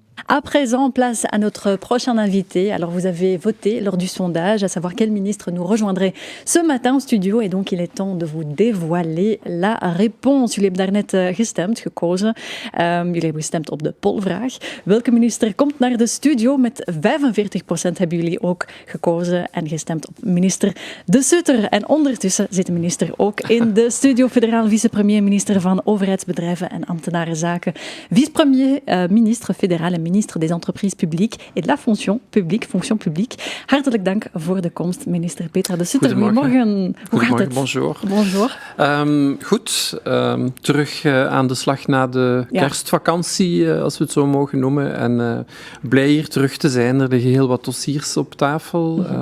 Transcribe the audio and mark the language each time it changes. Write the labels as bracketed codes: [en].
[fr] À présent, place à notre prochain invité. Alors, vous avez voté lors du sondage, à savoir quel ministre nous rejoindrait ce matin au studio. Et donc, il est temps de vous dévoiler la réponse. [nl] Jullie hebben daarnet gestemd, gekozen. Jullie hebben gestemd op de polvraag. Welke minister komt naar de studio? Met 45% hebben jullie ook gekozen en gestemd op minister De Sutter. En ondertussen zit de minister ook in de studio. Federaal vicepremier-minister van Overheidsbedrijven en Ambtenarenzaken. [fr] Vice-premier ministre fédéral en ministre des entreprises publiques et de la fonction publique. [nl] Hartelijk dank voor de komst, minister Petra De Sutter. Goedemorgen. Hoe gaat het? [fr] Bonjour. Bonjour. [nl] Goed. Terug aan de slag na de kerstvakantie, als we het zo mogen noemen. En blij hier terug te zijn. Er liggen heel wat dossiers op tafel.